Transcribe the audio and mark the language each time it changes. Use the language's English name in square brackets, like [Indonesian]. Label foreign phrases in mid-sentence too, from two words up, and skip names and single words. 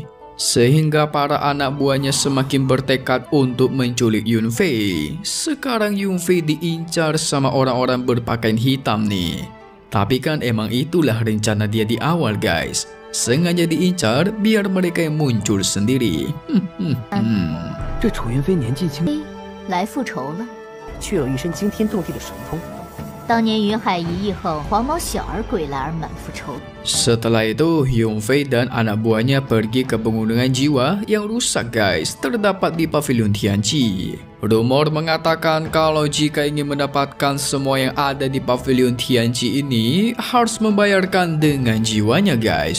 [Indonesian] Sehingga para anak buahnya semakin bertekad untuk menculik Yunfei. Sekarang Yunfei diincar sama orang-orang berpakaian hitam nih. Tapi kan emang itulah rencana dia di awal, guys. Sengaja diincar biar mereka yang muncul sendiri. [Chinese] 这楚云飞年纪轻，来复仇了。却有一身惊天动地的神通。当年云海一役后，黄毛小儿归来而满腹仇。 [Indonesian] Setelah itu, Yunfei dan anak buahnya pergi ke pegunungan jiwa yang rusak, guys, terdapat di pavilion Tianqi. Rumor mengatakan kalau jika ingin mendapatkan semua yang ada di pavilion Tianqi ini, harus membayarkan dengan jiwanya, guys.